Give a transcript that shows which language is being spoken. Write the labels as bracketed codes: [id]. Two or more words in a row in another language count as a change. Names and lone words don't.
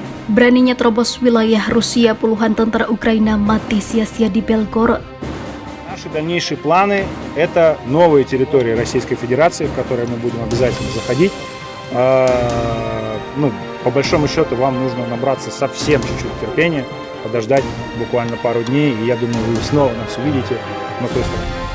[id] Beraninya terobos wilayah Rusia, puluhan tentara Ukraina mati sia-sia di Belgorod. [ru] Наши дальнейшие планы – это новые территории Российской Федерации, в которые мы будем обязательно заходить. По большому счету, вам нужно набраться совсем чуть-чуть терпения, подождать буквально пару дней, и я думаю, вы снова нас увидите на той стороне.